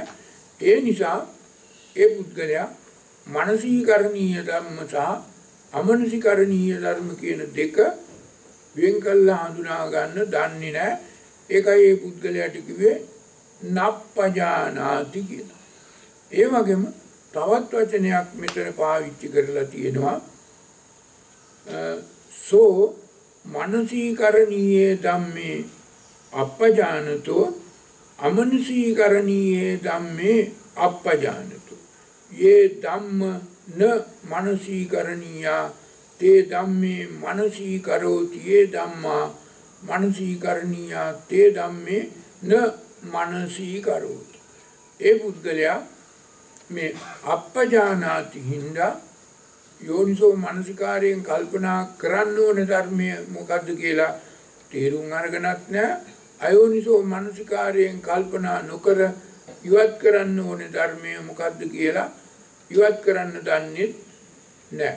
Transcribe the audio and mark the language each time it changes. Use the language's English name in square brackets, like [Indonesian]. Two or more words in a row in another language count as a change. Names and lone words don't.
[Sinhala] ඒ නිසා ඒ පුද්ගලයා මානසිකරණීය ධර්ම සහ අමනසිකරණීය ධර්ම කියන දෙක වෙන් කළා හඳුනා ගන්න දන්නේ නැහැ. ඒකයි මේ පුද්ගලයාට කිව්වේ නප්පජානාති කියලා. ඒ වගේම තවත් වචනයක් මෙතන පාවිච්චි කරලා තියෙනවා. [Pali] සෝ මානසිකරණීය ධම්මේ අපජානතෝ අමනසිකරණීය ධම්මේ අපජානතෝ. ये ධම්ම න මානසිකරණීයා තේ ධම්මේ මානසිකරෝති ये ධම්මා මානසිකරණීයා තේ ධම්මේ න මානසිකරෝති. [Sinhala] ඒ පුද්ගලයා මේ අපජානාති හින්දා යෝනිසෝ මනසිකාරයෙන් කල්පනා කරන්න ඕන ධර්මය මොකද්ද කියලා තේරුම් අරගෙනත් නැහැ. අයෝනිසෝ මනසිකාරයෙන් කල්පනා නොකර ඉවත් කරන්න ඕන ධර්මය මොකද්ද කියලා ඉවත් කරන්න දන්නේ නැහැ.